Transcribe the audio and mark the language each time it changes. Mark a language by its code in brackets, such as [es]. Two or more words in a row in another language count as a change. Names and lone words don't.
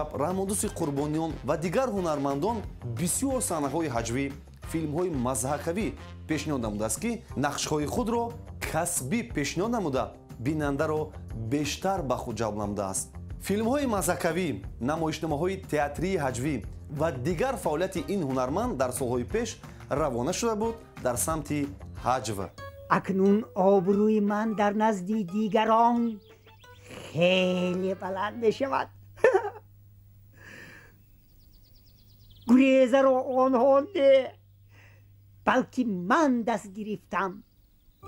[tg] раҳмондӯсти қурбониён ва дигар ҳунармандон бисёр саҳнаҳои ҳаҷвӣ филмҳои мазҳакавӣ пешниҳод намудааст ки нақшҳои худро касбӣ пешниҳод намуда бинандаро бештар ба худ ҷалб намудааст филмҳои мазҳакавӣ намоишномаҳои театрии ҳаҷвӣ ва дигар фаъолияти ин ҳунарманд дар солҳои пеш равона шуда буд дар самти ҳаҷв اکنون آبروی من در نزد دیگران خیلی بلند می شود. گریزه رو آنها نه، بلکه من دست گرفتم.